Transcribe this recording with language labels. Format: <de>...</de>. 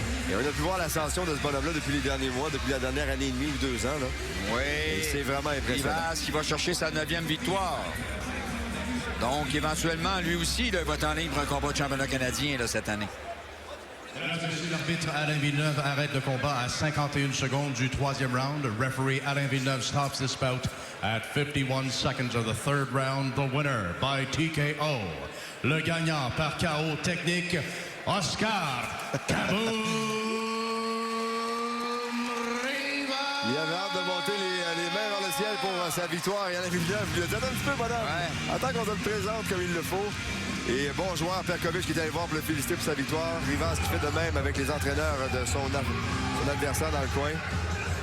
<fr>Et on a pu voir l'ascension de ce bonhomme-là depuis les derniers mois, depuis la dernière année et demie ou 2 ans. Là. Oui. Et c'est vraiment impressionnant. Rivas qui va chercher sa 9e victoire. Donc, éventuellement, lui aussi, il va être en ligne pour un combat de championnat canadien là, cette année. L'arbitre Alain Villeneuve arrête le combat à 51 secondes du 3e round.</fr> <en>The referee Alain Villeneuve stops this bout at 51 seconds of the 3rd round. The winner by TKO.</en> <fr>Le gagnant par KO technique, Oscar Kaboom Rivas. Il avait hâte de monter les mains vers le ciel pour sa victoire. Et Alain Villeneuve lui a dit « Attends un petit peu, madame. Ouais. Attends qu'on te le présente comme il le faut. » Et bon joueur, Perkovic qui est allé voir pour le féliciter pour sa victoire. Rivas qui fait de même avec les entraîneurs de son adversaire dans le coin.</fr>